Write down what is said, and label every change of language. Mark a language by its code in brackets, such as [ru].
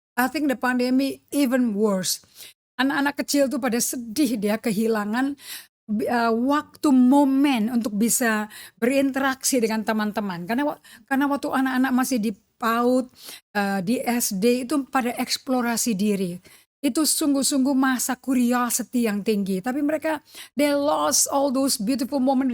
[en] I think the pandemic even worse. [id] Anak-anak kecil tuh pada sedih, dia kehilangan waktu momen untuk bisa berinteraksi dengan teman-teman. Karena waktu anak-anak masih di PAUD, di SD itu pada eksplorasi diri. Itu sungguh-sungguh masa curiosity yang tinggi. Tapi mereka, [en] they lost all those beautiful moments.